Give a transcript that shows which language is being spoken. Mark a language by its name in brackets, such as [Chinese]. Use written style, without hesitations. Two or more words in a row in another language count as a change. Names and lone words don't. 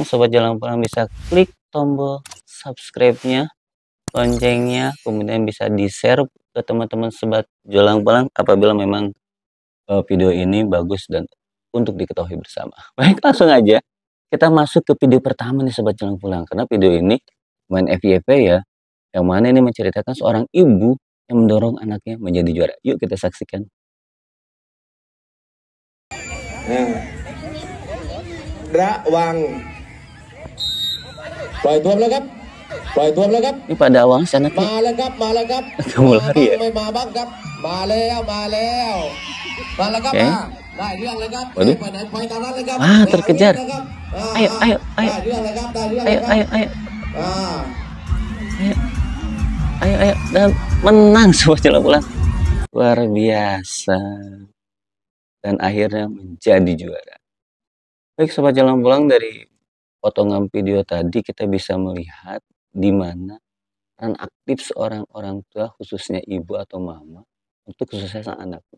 [Indonesian] Sobat Jalan Pulang bisa klik tombol subscribe-nya, loncengnya, kemudian bisa di-share ke teman-teman sobat Jalan Pulang apabila memang video ini bagus dan untuk diketahui bersama. Baik, langsung aja kita masuk ke video pertama nih sobat Jalan Pulang, karena video ini main FYP ya, yang mana ini menceritakan seorang ibu yang mendorong anaknya menjadi juara. Yuk kita saksikan. [Thai] Pล่อยตัวแล้วครับปล่อยตัวแล้วครับ [Indonesian] Ini pada awalnya si anaknya [Thai] มาแล้วครับมาแล้วครับ [Indonesian] kamu lari ya. [Thai] ไม่มาบ้างครับมาแล้วมาแล้วครับ [Indonesian] Oke. [Thai] ได้เรื่องเลยครับ [Indonesian] Waduh. [Thai] ไปไหนไปตามนั้นเลยครับ [Indonesian] Ah, terkejar. [Thai] ได้เรื่องนะครับ [Indonesian] Ayo, ayo, ayo. [Thai] ได้เรื่องเลยครับได้เรื่องเล [Indonesian] Ayo, [Thai] ยครับ [Indonesian] ayo, ayo, อ่า ayo, dan menang sobat Jalan Pulang. Luar biasa. Dan akhirnya menjadi juara. Baik sobat Jalan Pulang, dari potongan video tadi kita bisa melihat di mana peran aktif seorang orang tua, khususnya ibu atau mama, untuk kesuksesan anaknya.